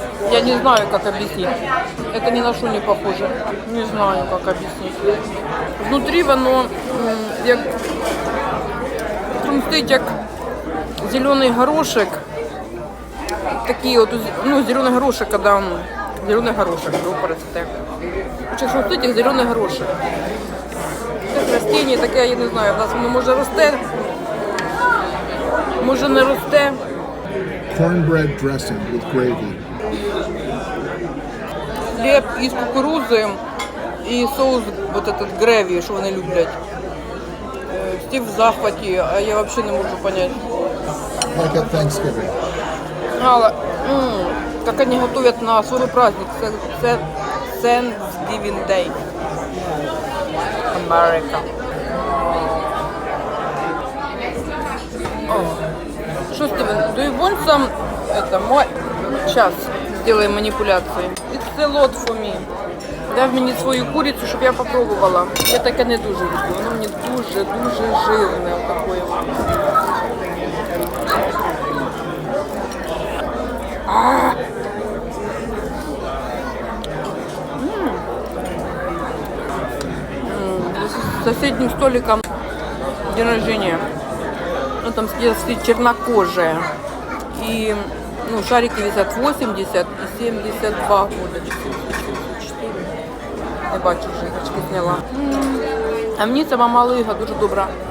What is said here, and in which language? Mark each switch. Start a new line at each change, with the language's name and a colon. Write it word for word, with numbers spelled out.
Russian: Я не знаю, как объяснить. Это ни на что не похоже. Не знаю, как объяснить. Внутри
Ukrainian: воно, як хрумстить, як зеленый горошек.
Russian: Такие вот, ну, зеленый горошек, когда он... Зеленый горошек, рупорец.
Ukrainian: Хоча хрустить, як зеленый горошек. Це растіння таке, я не знаю, в нас воно може росте, може не росте.
English: Cornbread dressing with gravy.
Ukrainian: Хліб із кукурузи і соус
Russian: вот этот
Ukrainian: греві, що вони люблять. Стів в захваті, а я взагалі не можу понять.
English: Like at Thanksgiving.
Ukrainian: Гала, як вони готують на свій праздник, це Thanksgiving Day. Америка.
Russian: Что,
English: Стивен, do you want some...
Russian: Это мой... Сейчас сделаем манипуляции.
English: It's a lot for me.
Ukrainian: Дай мені свою курицю, щоб я попробувала. Я таке не дуже люблю. Воно мені дуже-дуже жирне.
Russian: Такое. А-а-а! Соседним столиком день рождения. Ну там съели чернокожие. И ну, шарики висят восемьдесят и семьдесят два года. четыре, четыре, четыре.
Ukrainian: Я бачу, вже
Russian: очки сняла.
Ukrainian: А мені сама малига дуже добра.